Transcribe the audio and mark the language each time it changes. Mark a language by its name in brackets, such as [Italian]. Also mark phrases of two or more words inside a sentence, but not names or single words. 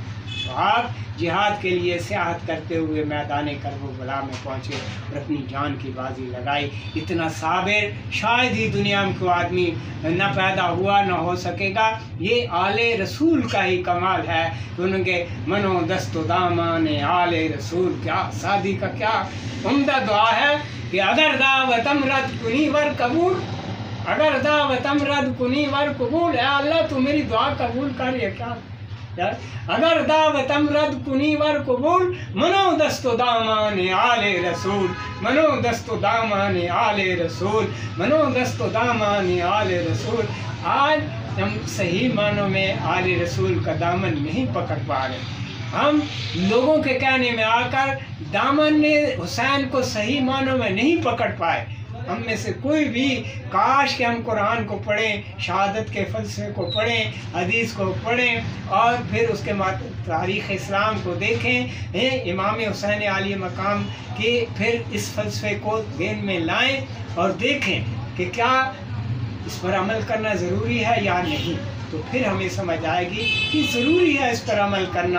[Urdu] تو آپ جہاد کے لیے سیاحت کرتے ہوئے میدان کرب و بلا میں پہنچے اور اپنی جان کی بازی لگائی۔ اتنا صابر شاید ہی دنیا میں کوئی آدمی نہ پیدا ہوا نہ ہو سکے گا۔ یہ آل رسول کا ہی کمال ہے کہ ان کے [Persian] منو دست و دامان آل رسول، [Urdu] کیا شادی کا کیا عمدہ دعا ہے کہ [Persian] اگر دعوتم رد کنی ور قبول، اگر دعوتم رد کنی ور قبول، [Urdu] اے اللہ تو میری دعا قبول کر، یہ کیا [Persian] اگر دعوتم رد کنی ور قبول، منو دست و دامان آل رسول، منو دست و دامان آل رسول، منو دست و دامان آل رسول۔ [Urdu] آج ہم صحیح معنوں میں آل رسول کا دامن نہیں پکڑ پا رہے، ہم لوگوں کے کہنے میں آ کر دامن حسین کو صحیح معنوں میں نہیں پکڑ پائے۔ ہم میں سے کوئی بھی کاش کہ ہم قرآن کو پڑھیں، شہادت کے فلسفے کو پڑھیں، حدیث کو پڑھیں اور پھر اس کے تاریخ اسلام کو دیکھیں، امام حسین عالی مقام کے پھر اس فلسفے کو ذہن میں لائیں اور دیکھیں کہ کیا اس پر عمل کرنا ضروری ہے یا نہیں، تو پھر ہمیں سمجھ آئے گی کہ ضروری ہے اس پر عمل کرنا۔